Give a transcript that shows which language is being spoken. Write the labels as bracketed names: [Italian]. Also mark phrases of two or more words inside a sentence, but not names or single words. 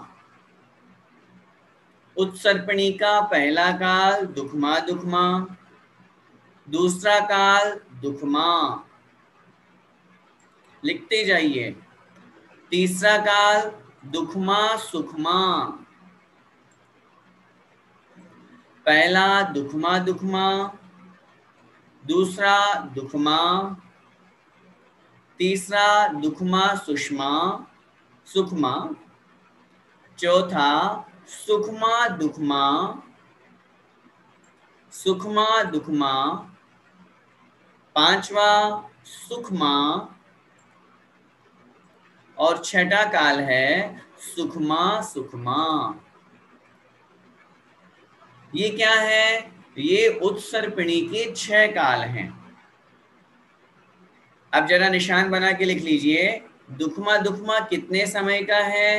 [Hindi] उत्सर्पिणी का पहला काल दुखमा दुखमा, दूसरा काल दुखमा, लिखते जाइए। तीसरा काल दुखमा सुखमा, पहला दुखमा दुखमा, दूसरा दुखमा, तीसरा दुखमा सुषमा सुखमा, चौथा सुखमा दुखमा सुखमा दुखमा, पांचवा सुखमा, और छठा काल है सुखमा सुखमा। ये क्या है? ये उत्सर्पिणी के 6 काल हैं। अब जरा निशान बना के लिख लीजिए, दुखमा दुखमा कितने समय का है?